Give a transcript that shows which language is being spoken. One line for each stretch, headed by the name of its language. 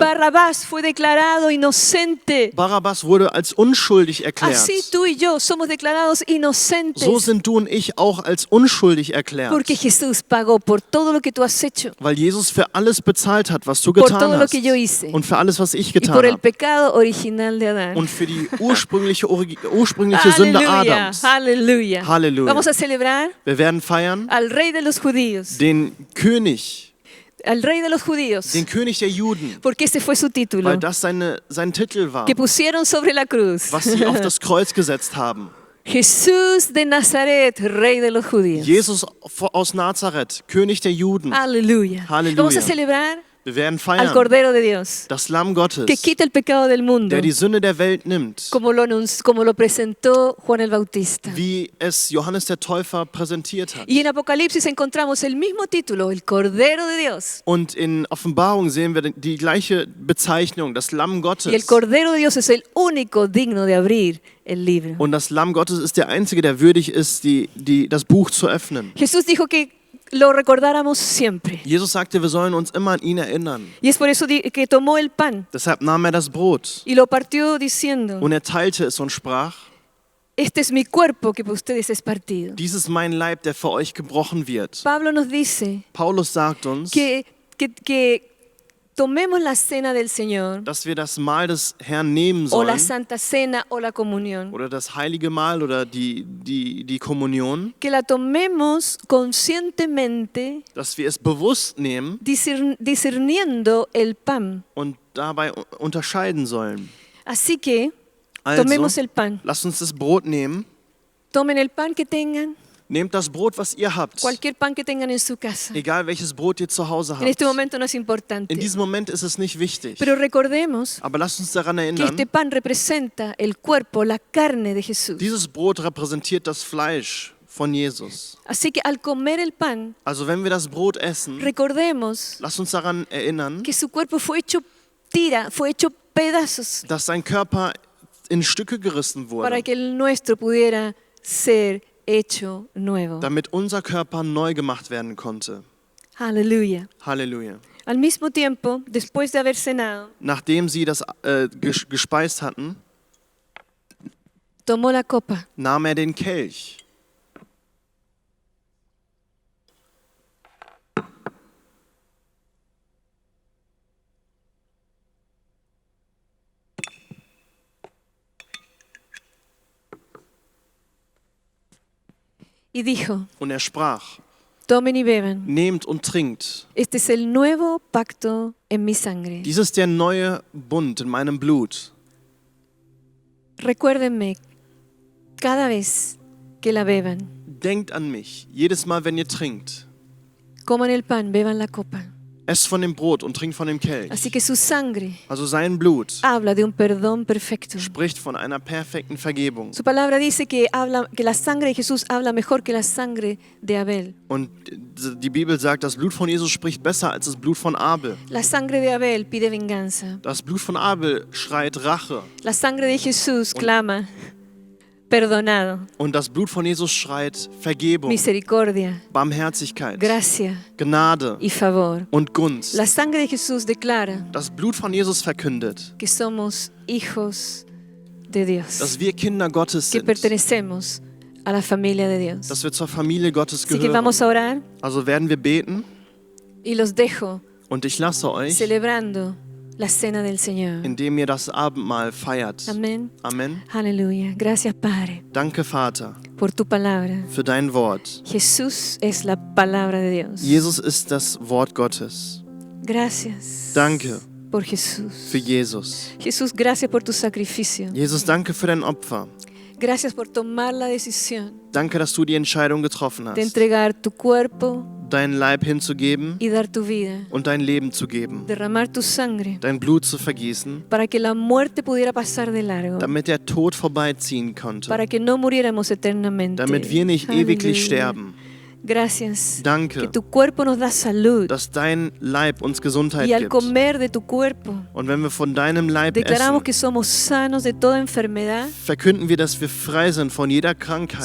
Spanish: Barrabás fue declarado inocente.
German: Barabbas wurde als unschuldig erklärt.
Spanish: Así tú y yo somos declarados inocentes.
German: So sind du und ich auch als unschuldig erklärt,
Spanish: Porque Jesús pagó por todo lo que tú has hecho,
German: weil Jesus für alles bezahlt hat, was du
Spanish: por
German: getan
Spanish: todo lo
German: hast
Spanish: que yo hice
German: und für alles, was ich
Spanish: y
German: getan
Spanish: por el
German: habe
Spanish: pecado original de Adán.
German: und für die ursprüngliche Sünde
Spanish: Aleluya,
German: Adams.
Spanish: aleluya.
German: Halleluja.
Spanish: Vamos a celebrar
German: Wir werden feiern
Spanish: al Rey de los Judíos,
German: den König den König der Juden,
Spanish: porque ese fue su título,
German: weil das sein Titel war,
Spanish: que pusieron sobre la cruz.
German: was sie auf das Kreuz gesetzt haben.
Spanish: Jesús de Nazaret, Rey de los Judíos.
German: Jesus aus Nazareth, König der Juden.
Spanish: Aleluya.
German: Halleluja.
Spanish: Vamos a celebrar
German: Wir werden
Spanish: al
German: feiern
Spanish: Cordero de Dios,
German: das Lamm Gottes,
Spanish: que quita el pecado del mundo,
German: der die Sünde der Welt nimmt,
Spanish: como lo presentó Juan el Bautista.
German: wie es Johannes der Täufer präsentiert hat.
Spanish: Y en Apocalipsis encontramos el mismo título, el Cordero de Dios.
German: Und in Offenbarung sehen wir die gleiche Bezeichnung, das Lamm
Spanish: Y el
German: Gottes.
Spanish: Cordero de Dios es el único digno de abrir el libro.
German: Und das Lamm Gottes ist der Einzige, der würdig ist, das Buch zu öffnen.
Spanish: Jesús dijo que lo recordáramos siempre.
German: Jesus sagte, wir sollen uns immer an ihn erinnern.
Spanish: Y es por eso que tomó el pan
German: Deshalb nahm er das Brot
Spanish: y lo partió diciendo,
German: und er teilte es und sprach,
Spanish: este es mi cuerpo que por ustedes es partido.
German: dies ist mein Leib, der für euch gebrochen wird.
Spanish: Pablo nos dice
German: Paulus sagt uns,
Spanish: que tomemos la cena del Señor
German: dass wir das Mahl des Herrn nehmen
Spanish: o la Santa Cena o la comunión,
German: oder das heilige Mahl oder die Kommunion,
Spanish: que la tomemos conscientemente,
German: dass wir es bewusst nehmen
Spanish: discerniendo el pan.
German: und dabei unterscheiden sollen.
Spanish: Así que
German: Also,
Spanish: tomemos el pan.
German: lasst uns das Brot nehmen.
Spanish: Tomen el pan que tengan,
German: Nehmt das Brot, was ihr habt,
Spanish: cualquier pan que tengan en su casa.
German: egal welches Brot ihr zu Hause
Spanish: En este
German: habt.
Spanish: momento no es importante,
German: In diesem Moment ist es nicht wichtig.
Spanish: pero recordemos
German: Aber lasst uns daran
Spanish: que
German: erinnern,
Spanish: este pan representa el cuerpo, la carne de Jesús.
German: dieses Brot repräsentiert das Fleisch von Jesus.
Spanish: Así que al comer el pan,
German: Also wenn wir das Brot essen,
Spanish: recordemos
German: lasst uns daran erinnern,
Spanish: que su cuerpo fue hecho pedazos
German: dass sein Körper in Stücke gerissen
Spanish: para
German: wurde,
Spanish: que el nuestro pudiera ser hecho nuevo.
German: damit unser Körper neu gemacht werden konnte.
Spanish: Aleluya.
German: Halleluja.
Spanish: Al mismo tiempo, después de haber cenado,
German: Nachdem sie das gespeist hatten,
Spanish: tomó la copa
German: nahm er den Kelch
Spanish: y dijo,
German: und er sprach,
Spanish: tomen y beban.
German: nehmt und trinkt.
Spanish: Este es el nuevo pacto en mi sangre.
German: Dies ist der neue Bund in meinem Blut.
Spanish: Recuérdenme cada vez que la beban.
German: Denkt an mich, jedes Mal, wenn ihr trinkt.
Spanish: Coman el pan, beban la copa.
German: Esst von dem Brot und trinkt von dem Kelch.
Spanish: Así que su sangre
German: Also sein Blut
Spanish: habla de un perdón perfecto.
German: spricht von einer perfekten Vergebung.
Spanish: Su palabra dice que la sangre de Jesús habla mejor que la sangre de Abel.
German: Und die Bibel sagt, das Blut von Jesus spricht besser als das Blut von Abel.
Spanish: La sangre de Abel pide venganza.
German: Das Blut von Abel schreit Rache.
Spanish: La sangre de Jesús clama, perdonado,
German: Und das Blut von Jesus schreit Vergebung,
Spanish: misericordia,
German: Barmherzigkeit,
Spanish: gracia
German: Gnade
Spanish: y favor.
German: und Gunst.
Spanish: La sangre de Jesús declara
German: Das Blut von Jesus verkündet,
Spanish: que somos hijos de Dios,
German: dass wir Kinder Gottes
Spanish: que
German: sind,
Spanish: pertenecemos a la familia de Dios.
German: dass wir zur Familie Gottes
Spanish: Así que
German: gehören.
Spanish: vamos a orar
German: Also werden wir beten
Spanish: y los dejo
German: und ich lasse euch,
Spanish: celebrando la cena del Señor.
German: indem ihr das Abendmahl feiert.
Spanish: Amén.
German: Amen.
Spanish: Aleluya. Gracias, Padre,
German: Danke, Vater,
Spanish: por tu palabra.
German: für dein Wort.
Spanish: Jesús es la palabra de Dios.
German: Jesus ist das Wort Gottes.
Spanish: Gracias.
German: Danke
Spanish: por Jesús.
German: für Jesus.
Spanish: Jesús, gracias por tu sacrificio.
German: Jesus, danke für dein Opfer.
Spanish: Gracias por tomar la decisión
German: Danke, dass du die Entscheidung getroffen
Spanish: de
German: hast,
Spanish: entregar tu cuerpo,
German: deinen Leib hinzugeben
Spanish: y dar tu vida,
German: und dein Leben zu geben,
Spanish: derramar tu sangre
German: dein Blut zu vergießen,
Spanish: para que la muerte pudiera pasar de largo,
German: damit der Tod vorbeiziehen konnte,
Spanish: para que no muriéramos eternamente.
German: damit wir nicht ewiglich
Spanish: Aleluya.
German: sterben.
Spanish: Gracias.
German: Danke,
Spanish: Que tu cuerpo nos da salud.
German: dass dein Leib uns Gesundheit
Spanish: Y al
German: gibt.
Spanish: comer de tu cuerpo,
German: Und wenn wir von deinem Leib
Spanish: declaramos
German: essen,
Spanish: que somos sanos de toda enfermedad,
German: verkünden wir, dass wir frei sind von jeder Krankheit.